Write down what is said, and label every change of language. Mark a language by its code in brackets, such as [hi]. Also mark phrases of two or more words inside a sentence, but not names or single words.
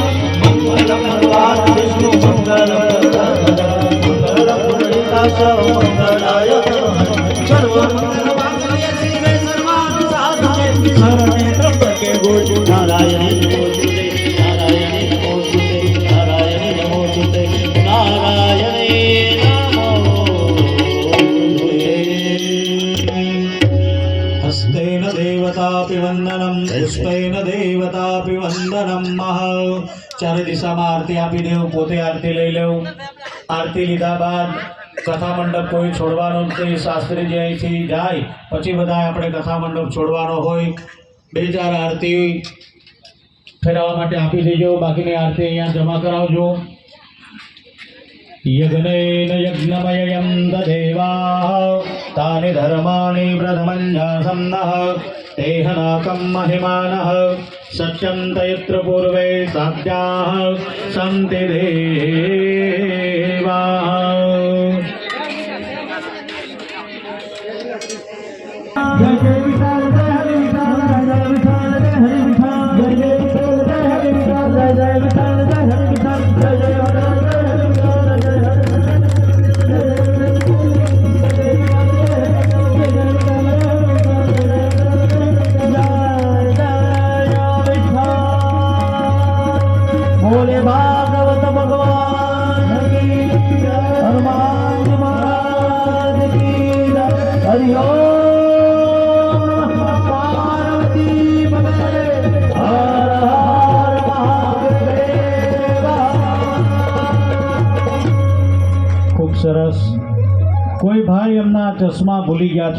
[sa] मंगलम भगवान विष्णु मंगलम मंगलम पुंडरीकाक्ष मंगलाय सर्वमंगलमांगल्ये शिवे सर्वार्थ साधके शरणे त्र्यंबके गौरी नारायणी नमोस्तुते, नारायणी नमोस्तुते, नारायणी नमोस्तुते, नारायणी नमोस्तुते। हस्तेन देवतापि वंदनम, पुष्पेन देवतापि वंदनम। [gu] ચારે દિશામાં આરતી આપી દેવ, પોતે આરતી લઈ લેવું। આરતી લીધા બાદ કથા મંડપ કોઈ છોડવાનો નથી, શાસ્ત્રીજી અહીંથી જાય પછી બધા આપણે કથા મંડપ છોડવાનો હોય। બે ચાર આરતી ફેરવવા માટે આપી દેજો, બાકીની આરતી અહીંયા જમા કરાવજો। [sa] यज्ञेन यज्ञमयं ददेवाः तानि धर्माणि प्रथमञ्जासन्नः तेहनाकं महिमानः सत्यन्त यत्र पूर्वे साध्याः सन्ति देवाः। [hi] जय जय विठाल जय हरि विठाल, जय विठाल जय हरि विठाल, जय जय विठाल जय हरि विठाल, जय जय विठाल जय हरि विठाल, जय जय विठाल जय हरि विठाल, जय हरि भोले भागवत भगवान की जय, हनुमान जी महाराज की जय। [sa] हरि ओम पार्वती पते, [hi] हर हर महादेव। [gu] ખૂબ સરસ। કોઈ ભાઈ એમના ચશ્મા ભૂલી ગયા।